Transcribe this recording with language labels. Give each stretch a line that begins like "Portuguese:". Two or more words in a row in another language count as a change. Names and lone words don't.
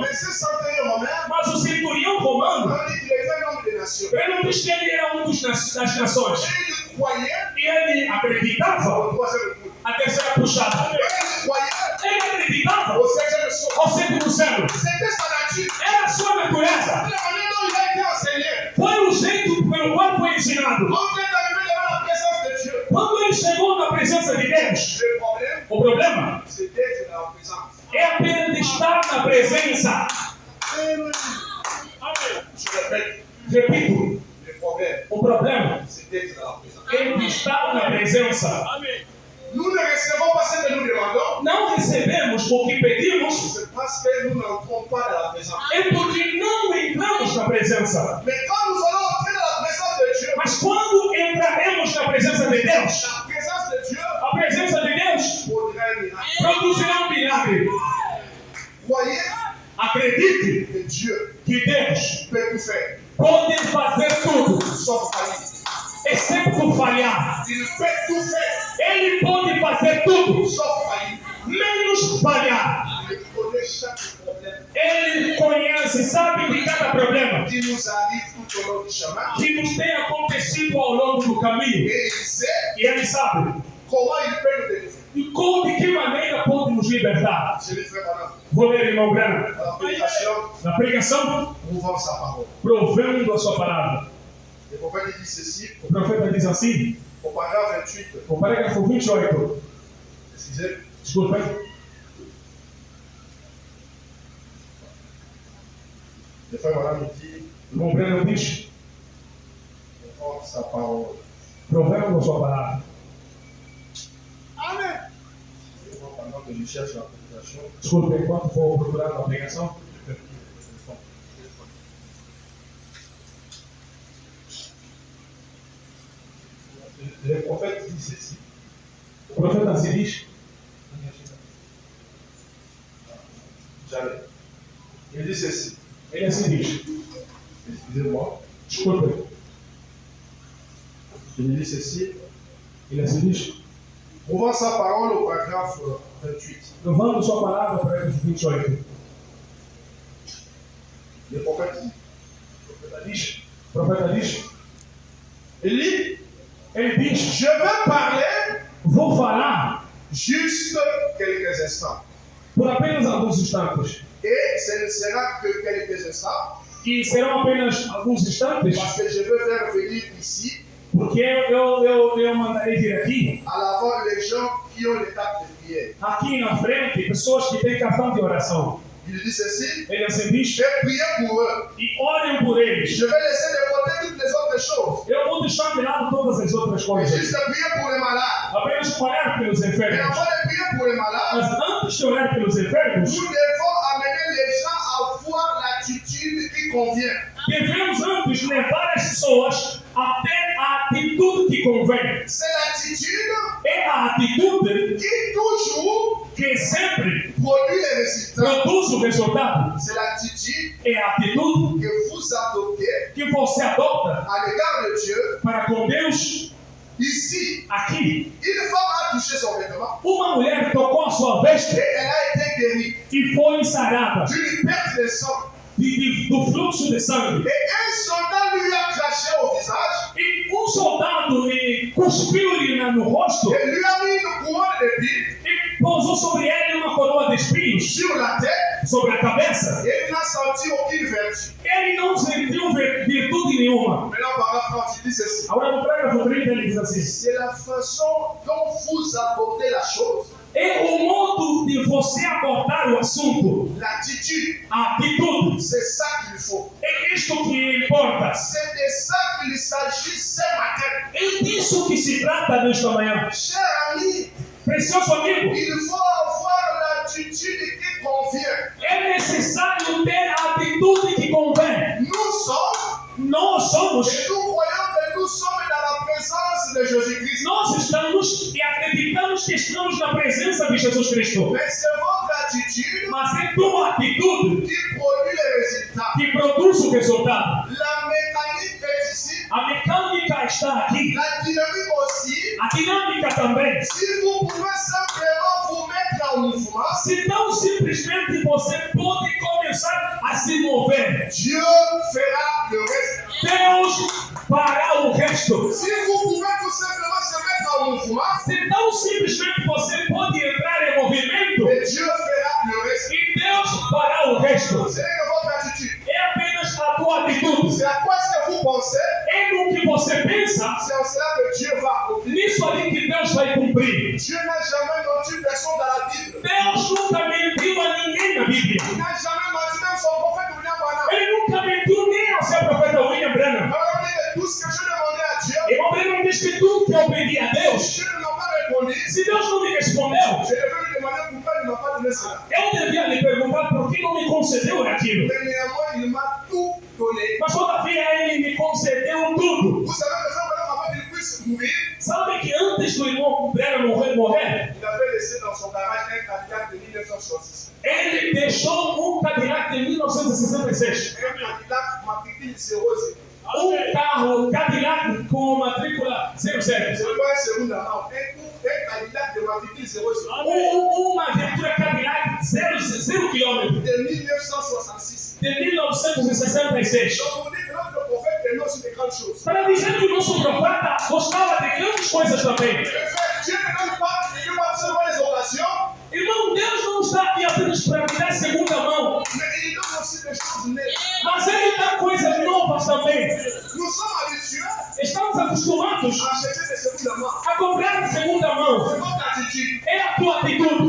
Portuguese: Mas o centurião romano, ele não diz que ele era um das nações. E ele acreditava. A terceira puxada. Ele acreditava ao centro do céu. Era a sua natureza. Foi o jeito pelo qual foi ensinado.
French: Quand il est arrivé devant la présence de Dieu,
Portuguese: Quando ele chegou na presença de Deus,
French: le problème,
Portuguese: o problema
French: c'est d'être dans la présence.
Portuguese: é apenas de estar na presença.
French: Je répète,
Portuguese: Repito,
French: le problème,
Portuguese: o problema
French: c'est d'être dans la présence.
Portuguese: é de estar na presença.
French: Nous ne recevons pas ce que nous demandons,
Portuguese: Não recebemos o que pedimos,
French: c'est parce que nous n'entrons pas dans la présence.
Portuguese: é porque não entramos na presença.
French: Mais quand nous allons entrer dans la présence de Dieu,
Portuguese: Mas quando entraremos na presença de Deus,
French: la présence de Dieu
Portuguese: a presença de Deus
French: produira un miracle.
Portuguese: produzirá um milagre.
French: Croyez
Portuguese: Acredite
French: que Dieu
Portuguese: que Deus
French: peut tout faire,
Portuguese: pode fazer tudo,
French: sauf faillir.
Portuguese: exceto falhar.
French: Il peut tout faire,
Portuguese: Ele pode fazer tudo,
French: sauf faillir.
Portuguese: menos falhar.
French: Il connaît chaque problème
Portuguese: Ele conhece, sabe de cada problema
French: qui nous arrive tout au long du chemin.
Portuguese: que nos tem acontecido ao longo do caminho.
French: Et il sait
Portuguese: E Ele sabe
French: comment il peut nous délivrer.
Portuguese: de que maneira pode nos libertar.
French: Je l'ai fait pendant
Portuguese: Vou ler, irmão Branham,
French: la prédication,
Portuguese: na pregação,
French: prouvant sa parole.
Portuguese: provando a sua palavra.
French: Le prophète dit ceci,
Portuguese: O profeta diz assim,
French: au paragraphe 28,
Portuguese: o parágrafo 28,
French: excusez,
Portuguese: desculpem,
French: le frère Madame me dit,
Portuguese: o irmão Branham diz,
French: prouvant sa parole.
Portuguese: provando a sua palavra. Amen.
French: Pendant que je cherche la prédication,
Portuguese: Desculpe, enquanto for procurando a pregação,
French: le prophète dit ceci.
Portuguese: o profeta assim diz,
French: J'allais. Il dit ceci.
Portuguese: ele assim diz,
French: Excusez-moi.
Portuguese: desculpe,
French: Il dit ceci.
Portuguese: ele assim diz,
French: Prouvant sa parole au paragraphe 28.
Portuguese: provando sua palavra, parágrafo 28.
French: Le prophète dit.
Portuguese: O profeta diz,
French: Il dit,
Portuguese: ele diz,
French: je veux parler
Portuguese: vou falar
French: juste quelques instants.
Portuguese: por apenas alguns instantes.
French: Et ce ne sera que quelques instants
Portuguese: E serão apenas alguns instantes,
French: parce que je veux faire venir ici
Portuguese: porque eu mandarei vir aqui,
French: à l'avant les gens qui ont les cartes de prière.
Portuguese: aqui na frente, pessoas que têm cartão de oração.
French: Il dit ceci,
Portuguese: Ele assim diz,
French: je vais prier pour eux.
Portuguese: e orem por eles.
French: Je vais laisser de côté toutes les autres choses.
Portuguese: Eu vou deixar de lado todas as outras
French: Et
Portuguese: coisas.
French: juste prier pour les malades.
Portuguese: Apenas orar pelos
French: Mais
Portuguese: enfermos.
French: avant de prier pour les malades,
Portuguese: Mas antes de orar pelos enfermos,
French: nous devons amener les gens à voir l'attitude qui convient.
Portuguese: devemos antes levar as pessoas até a atitude que convém.
French: C'est l'attitude
Portuguese: É a atitude
French: qui toujours
Portuguese: que sempre
French: produit les résultats.
Portuguese: produz o resultado.
French: C'est l'attitude
Portuguese: É a atitude
French: que vous adoptez
Portuguese: que você adota
French: à l'égard de Dieu.
Portuguese: para com Deus.
French: Ici,
Portuguese: Aqui,
French: une femme a touché son vêtement
Portuguese: uma mulher tocou a sua veste
French: et elle a été guérie
Portuguese: e foi sarada
French: d'une perte de sang.
Portuguese: do fluxo de sangue.
French: Et un soldat lui a craché au visage
Portuguese: E soldado lhe cuspiu-lhe no rosto
French: et lui a mis une couronne d'épines
Portuguese: e pousou sobre ele uma coroa de espinhos
French: sur la tête
Portuguese: sobre a cabeça.
French: et il n'a senti aucune vertu.
Portuguese: Ele não sentiu virtude nenhuma.
French: Maintenant, paragraphe 30, il dit ceci.
Portuguese: Agora no parágrafo 30 ele diz assim:
French: C'est la façon dont vous abordez la chose,
Portuguese: é o modo de você abordar o assunto,
French: l'attitude.
Portuguese: a atitude.
French: C'est ça qu'il faut.
Portuguese: É isto que importa.
French: C'est de ça qu'il s'agit ce matin.
Portuguese: É disso que se trata nesta manhã.
French: Cher ami,
Portuguese: Precioso amigo,
French: il faut avoir l'attitude qui convient.
Portuguese: é necessário ter a atitude que convém.
French: Nous sommes,
Portuguese: Nós somos,
French: et nous croyons que nous sommes dans la présence de Jésus-Christ.
Portuguese: nós estamos e acreditamos que estamos na presença de Jesus Cristo.
French: Mais c'est votre attitude
Portuguese: Mas é tua atitude
French: qui produit les résultats.
Portuguese: que produz o resultado.
French: La mécanique est ici,
Portuguese: A mecânica está aqui,
French: la dynamique aussi.
Portuguese: a dinâmica também.
French: Si vous pouvez simplement vous mettre en mouvement,
Portuguese: Se tão simplesmente você pode começar a se mover,
French: Dieu fera le reste.
Portuguese: Deus fará o resto.
French: Si vous pouvez tout simplement se mettre en mouvement,
Portuguese: Se tão simplesmente você pode entrar em movimento,
French: et Dieu fera le reste.
Portuguese: e Deus fará o resto.
French: C'est que votre attitude.
Portuguese: É apenas a tua atitude.
French: C'est à quoi est-ce que vous pensez
Portuguese: É no que você pensa,
French: c'est en cela que Dieu va accomplir.
Portuguese: nisso ali que Deus vai cumprir.
French: Dieu n'a jamais menti une personne dans la Bible.
Portuguese: Deus nunca mentiu a ninguém na Bíblia.
French: Il n'a jamais menti même son prophète William Branham.
Portuguese: Ele nunca mentiu nem ao seu profeta William Branham.
French: Alors on dit que tout ce que je demandais à Dieu,
Portuguese: E o Branham diz que tudo que eu pedi a Deus,
French: Dieu ne m'a pas répondu.
Portuguese: se Deus não me respondeu,
French: Je devais lui demander pourquoi il ne m'a pas donné cela.
Portuguese: eu devia lhe perguntar por que não me concedeu aquilo.
French: Mais néanmoins, il m'a tout donné.
Portuguese: Mas todavia ele me concedeu tudo.
French: Vous savez que frère Branham, avant qu'il puisse mourir,
Portuguese: Sabe que antes do irmão Branham morrer,
French: il avait laissé dans son garage un Cadillac de 1966.
Portuguese: ele deixou um Cadillac de 1966.
French: Un Cadillac matricule 00.
Portuguese: Carro Cadillac com matrícula 00.
French: C'est pas un segundo avant. Un Cadillac de matricule 00.
Portuguese: Uma viatura Cadillac 0 km
French: De 1966.
Portuguese: de 1966.
French: Donc on dit que notre prophète aimait aussi de grandes choses.
Portuguese: Para dizer que o nosso profeta gostava de grandes coisas também.
French: En fait, Dieu ne donne pas seulement les occasions,
Portuguese: Irmão, Deus não está aqui apenas para me dar segunda mão,
French: mais il donne aussi des choses neuves.
Portuguese: mas Ele dá coisas novas também.
French: Nous sommes habitués
Portuguese: Estamos acostumados
French: à acheter des secondes mains.
Portuguese: a comprar de segunda mão.
French: C'est votre attitude.
Portuguese: É a tua atitude,